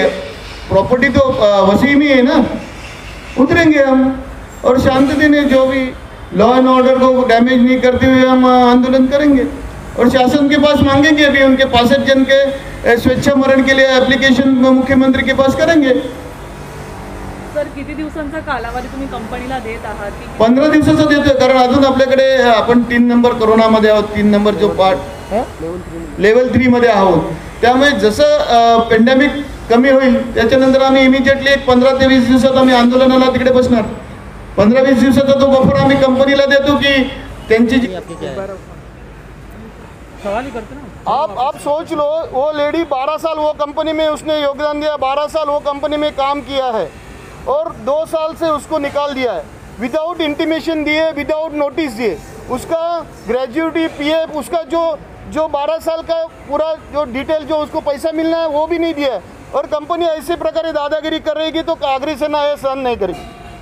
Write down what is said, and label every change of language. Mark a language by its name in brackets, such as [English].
[Hindi] Property तो वसीम ही है ना, उतरेंगे हम और शांति दिन जो भी लॉ एंड ऑर्डर को डैमेज नहीं करते हुए हम आंदोलन करेंगे और शासन के पास मांगेंगे। अभी उनके 65 जन के स्वेच्छामरण के लिए एप्लीकेशन मुख्यमंत्री के पास करेंगे। [Marathi] सर, किती दिवसांचा कालावधी तुम्ही कंपनीला देत आहात? 15 दिवसाचा देतोय, कारण अजून आपल्याकडे आपण 3 नंबर कोरोनामध्ये आहोत, 3 नंबर जो पार्ट लेवल 3 मध्ये आहोत। त्यामुळे जसं पेंडेमिक कमी होईल त्याच्यानंतर आम्ही इमिजिएटली 15 ते 20 दिवसात आम्ही आंदोलनाला तिकडे बसणार। 15-20 दिवसाचा तो बफर आम्ही कंपनीला देतो की त्यांची जी [Hindi] आपकी क्या है? सवाल ही करते ना। आप सोच लो, वो लेडी 12 साल वो कंपनी में उसने योगदान दिया, 12 साल वो कंपनी में काम किया है और 2 साल से उसको निकाल दिया है विदाउट इंटीमेशन दिए, विदाउट नोटिस दिए। उसका ग्रेजुएटी पीएफ, उसका जो 12 साल का पूरा जो डिटेल जो उसको पैसा मिलना है वो भी नहीं दिया है और कंपनी ऐसे प्रकार दादागिरी कर रहेगी तो कागरी सेना ये सहन नहीं करेगी।